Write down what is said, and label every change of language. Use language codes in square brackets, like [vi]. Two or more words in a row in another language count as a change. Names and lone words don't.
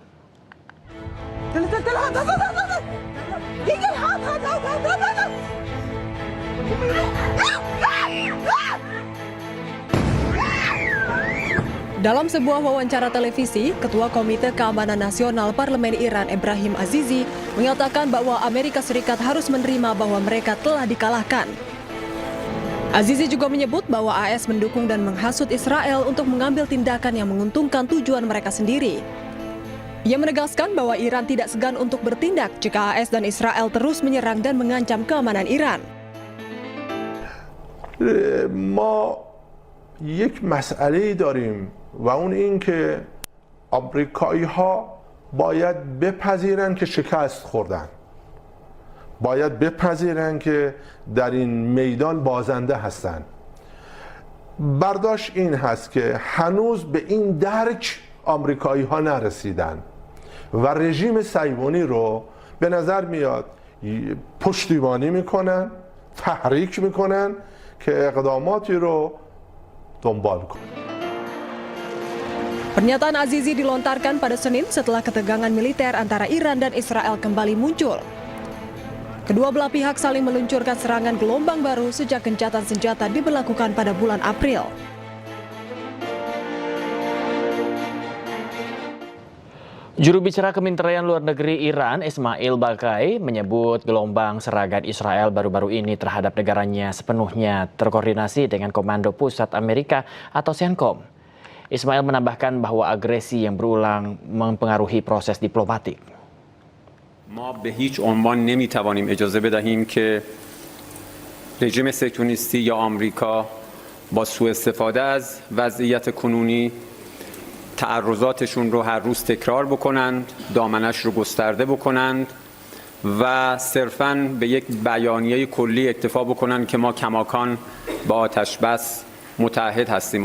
[id] Dalam sebuah wawancara televisi, Ketua Komite Keamanan Nasional Parlemen Iran, Ebrahim Azizi, mengatakan bahwa Amerika Serikat harus menerima bahwa mereka telah dikalahkan. Azizi juga menyebut bahwa AS mendukung dan menghasut Israel untuk mengambil tindakan yang menguntungkan tujuan mereka sendiri. Ia menegaskan bahwa Iran tidak segan untuk bertindak jika AS dan Israel terus menyerang dan mengancam keamanan Iran. [fa] ما یک مسئله‌ای داریم و اون این که آمریکایی‌ها باید بپذیرن که شکست خوردن. باید بپذیرن که در این میدان بازنده هستند. برداشت این هست که هنوز به این درک آمریکایی‌ها نرسیدن و رژیم صهیونی رو به نظر میاد پشتیبانی میکنن، تحریک میکنن که اقداماتی رو دنبال کنن. [id] Pernyataan Azizi dilontarkan pada Senin setelah ketegangan militer antara Iran dan Israel kembali muncul. Kedua belah pihak saling meluncurkan serangan gelombang baru sejak gencatan senjata diberlakukan pada bulan April. Juru bicara Kementerian Luar Negeri Iran, Ismail Baqai, menyebut gelombang serangan Israel baru-baru ini terhadap negaranya sepenuhnya terkoordinasi dengan Komando Pusat Amerika atau CENTCOM. Ismail menambahkan bahwa agresi yang berulang mempengaruhi proses diplomatik. [fa] ما به هیچ عنوان نمیتوانیم اجازه بدهیم که رژیم صهیونیستی یا آمریکا با سوء استفاده از وضعیت کنونی تعرضاتشون رو هر روز تکرار بکنند، دامنش رو گسترده بکنند و صرفاً به یک بیانیه کلی اکتفا بکنند که ما کماکان با آتش بس متحد هستیم.